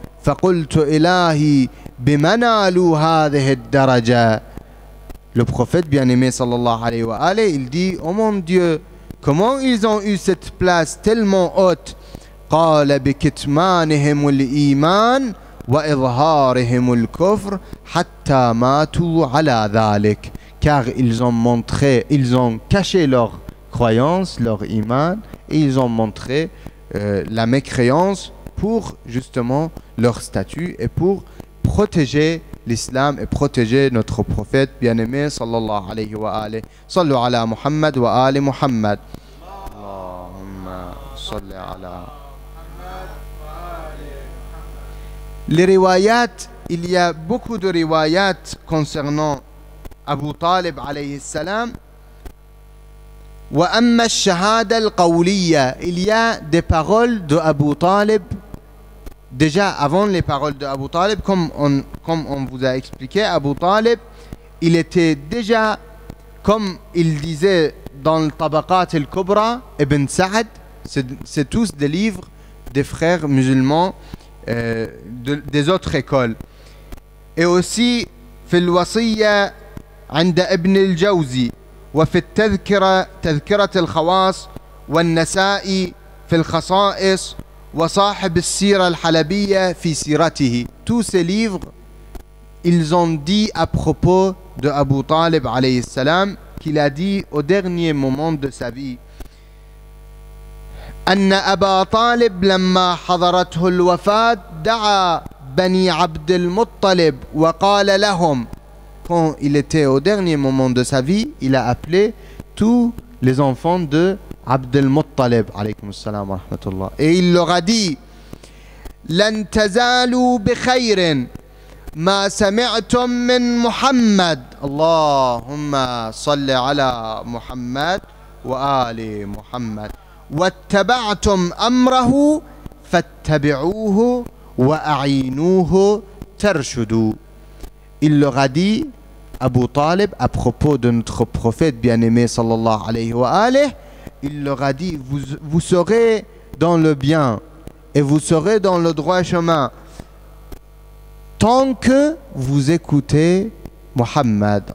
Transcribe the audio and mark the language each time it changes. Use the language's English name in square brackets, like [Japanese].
[Arabic] فقلت إلهي بمنالوا هذه الدرجة. [French] Le prophète bien-aimé sallallahu alayhi wa alayhi, il dit oh mon Dieu, comment ils ont eu cette place tellement haute. [Arabic] قال بكتمانهم الإيمان وإظهارهم الكفر حتى ماتوا على ذلك. [French] Car ils ont caché leur croyance, leur iman, et ils ont montré la mécréance pour justement leur statut et pour protéger l'islam et protéger notre prophète bien-aimé sallallahu alayhi wa alayhi. [Arabic] Sallu ala Muhammad wa ali Muhammad. Allahumma salli ala. [French] Les riwayat, il y a beaucoup de riwayat concernant Abu Talib alayhi salam. [Arabic] Wa amma ash-shahada al-qawliya, [French] il y a des paroles de Abu Talib. Déjà avant les paroles de Abu Talib, comme on vous a expliqué, Abu Talib, il était déjà, comme il disait dans le Tabaqat al-Kubra, Ibn Sa'd, c'est tous des livres des frères musulmans des autres écoles. Et aussi, [Arabic] في الوصية عند ابن الجوزي وفي التذكرة تذكرة الخواص والنسائي في الخصائص وصاحب السيرة الحلبية في سيرته. [French] Tous ces livres, ils ont dit à propos de Abu Talib alayhi salam qu'il a dit au dernier moment de sa vie [Arabic] أن أبا طالب لما حضرته الوفاة دعا بني عبد المطلب وقال لهم. [French] Quand il était au dernier moment de sa vie, il a appelé tous les enfants de Abd al-Muttalib alaykum assalam wa rahmatullah, et il leur a dit [Arabic] لن تزالوا بخير ما سمعتم من محمد. اللهم صل على محمد وآل محمد. واتبعتم أمره فاتبعوه وأعينوه ترشدوا. [French] Il leur a dit, Abu Talib, à propos de notre prophète bien-aimé sallallahu alayhi wa alayhi, il leur a dit, vous serez dans le bien et vous serez dans le droit chemin tant que vous écoutez Muhammad.